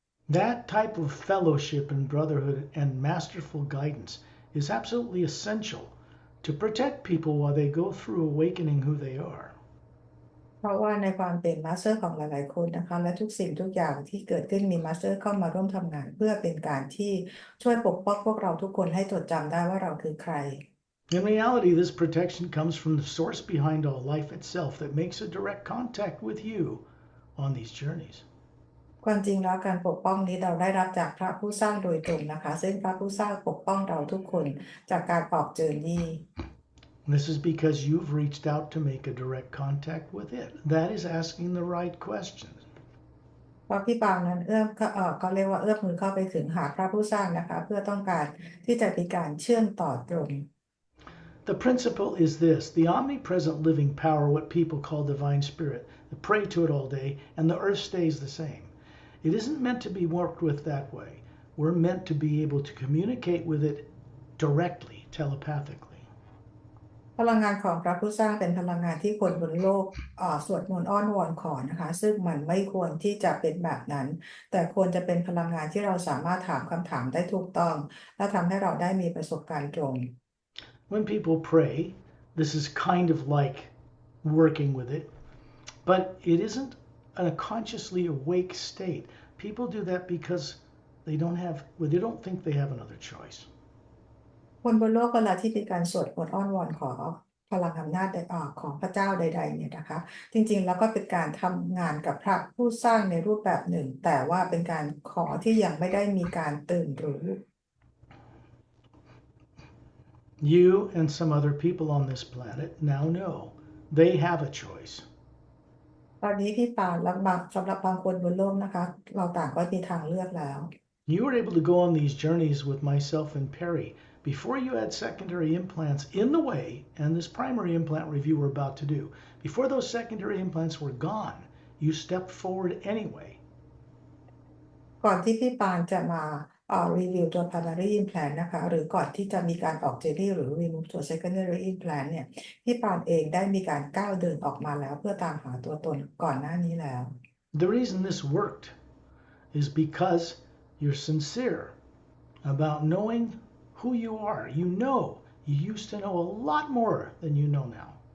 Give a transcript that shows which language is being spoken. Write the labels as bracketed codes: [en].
[en] That type of fellowship and brotherhood and masterful guidance is absolutely essential to protect people while they go through awakening who they are. [th] เพราะว่าในความเป็นมาสเตอร์ของหลายๆคนนะคะและทุกสิ่งทุกอย่างที่เกิดขึ้นมีมาสเตอร์เข้ามาร่วมทำงานเพื่อเป็นการที่ช่วยปกป้องพวกเราทุกคนให้จดจำได้ว่าเราคือใคร [en] In reality, this protection comes from the source behind all life itself that makes a direct contact with you on these journeys. [th] ความจริงแล้วการปกป้องนี้เราได้รับจากพระผู้สร้างโดยตรงนะคะซึ่งพระผู้สร้างปกป้องเราทุกคนจากการออกเจอร์นี่ [en] This is because you've reached out to make a direct contact with it. That is asking the right questions. [th] เพราะพี่ปางนั้นก็เรียกว่าเอื้อมมือเข้าไปถึงหาพระผู้สร้างนะคะเพื่อต้องการที่จะมีการเชื่อมต่อตรง [en] The principle is this: the omnipresent living power, what people call divine spirit, they pray to it all day, and the earth stays the same. It isn't meant to be worked with that way. We're meant to be able to communicate with it directly, telepathically. [th] พลังงานของพระผู้สร้างเป็นพลังงานที่คนบนโลกสวดมนต์อ้อนวอนขอนะคะซึ่งมันไม่ควรที่จะเป็นแบบนั้นแต่ควรจะเป็นพลังงานที่เราสามารถถามคำถามได้ถูกต้องและทำให้เราได้มีประสบการณ์ตรง [en] When people pray, this is kind of like working with it, but it isn't a consciously awake state. People do that because they don't think they have another choice. [th] คนบนโลกเวลาที่มีการสวดมนต์อ้อนวอนขอพลังอำนาจของพระเจ้าใดๆเนี่ยนะคะจริงๆแล้วก็เป็นการทำงานกับพระผู้สร้างในรูปแบบหนึ่งแต่ว่าเป็นการขอที่ยังไม่ได้มีการตื่นรู้ [en] You and some other people on this planet now know they have a choice. [th] ตอนนี้พี่ปานและสำหรับบางคนบนโลกนะคะเราต่างก็มีทางเลือกแล้ว [en] You were able to go on these journeys with myself and Perry before you had secondary implants in the way, and this primary implant review we're about to do. Before those secondary implants were gone, you stepped forward anyway. [th] ก่อนที่พี่ปานจะมารีวิวตัว primary implant นะคะหรือก่อนที่จะมีการออกเจลลี่หรือ [en] remove [th] ตัว secondary implant เนี่ยพี่ปานเองได้มีการก้าวเดินออกมาแล้วเพื่อตามหาตัวตนก่อนหน้านี้แล้ว [en] The reason this worked is because you're sincere about knowing who you are. You used to know a lot more than you know now.